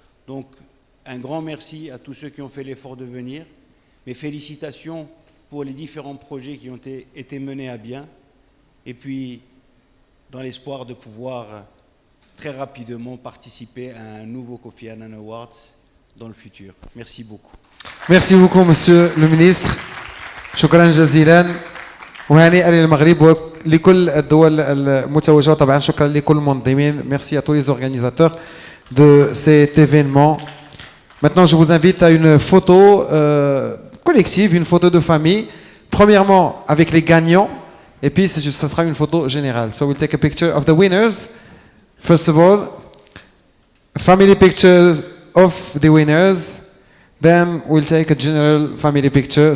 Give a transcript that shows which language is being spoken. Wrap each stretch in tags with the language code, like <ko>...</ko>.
<fr>Donc, un grand merci à tous ceux qui ont fait l'effort de venir. Mes félicitations pour les différents projets qui ont été menés à bien. Et puis, dans l'espoir de pouvoir très rapidement participer à un nouveau Kofi Annan Awards dans le futur. Merci beaucoup. Merci beaucoup, Monsieur le Ministre.</fr> <ar>شكرا جزيلا وهنيئا للمغرب ولكل الدول المتوجة طبعا. شكرا لكل المنظمين.</ar> <fr>Merci à tous les organisateurs de cet événement. Maintenant, je vous invite à une photo collective, une photo de famille. Premièrement, avec les gagnants, et puis ça sera une photo générale.</fr> <en>So we'll take a picture of the winners. First of all, a family picture of the winners. Then we'll take a general family picture.</en>